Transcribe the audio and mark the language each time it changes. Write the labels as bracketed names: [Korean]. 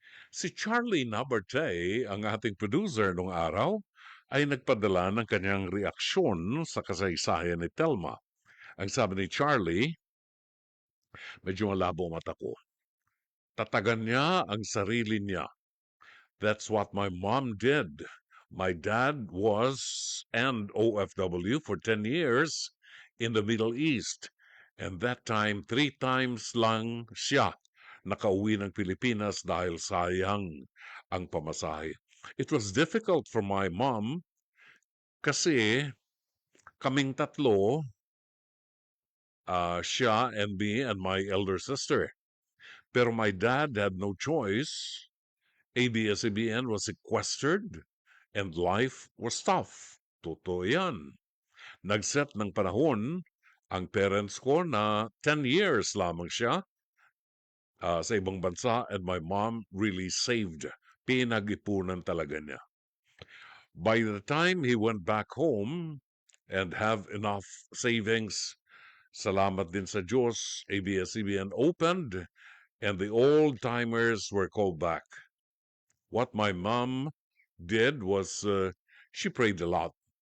[Filipino] Si Charlie Nabarte, ang ating producer nung araw, ay nagpadala ng kanyang reaksyon sa kasaysayan ni Telma. Ang sabi ni Charlie, medyo malabo mata ko. Tatagan niya ang sarili niya. [English] That's what my mom did. My dad was an OFW for 10 years in the Middle East. And that time, [Filipino] 3 times lang siya nakauwi ng Pilipinas dahil sayang ang pamasahe. [English] It was difficult for my mom [Filipino] kasi kaming tatlo, siya [English] and me and my elder sister. Pero my dad had no choice. ABS-CBN was sequestered and life was tough. [Filipino] Totoo yan. Nag-set ng panahon ang parents ko na 10 years lamang siya sa ibang bansa, [English] and my mom really saved. [Filipino] Pinag-ipunan talaga niya. [English] By the time he went back home and have enough savings, [Filipino] salamat din sa Diyos, [English] ABS-CBN opened and the old-timers were called back. What my mom did was she prayed a lot.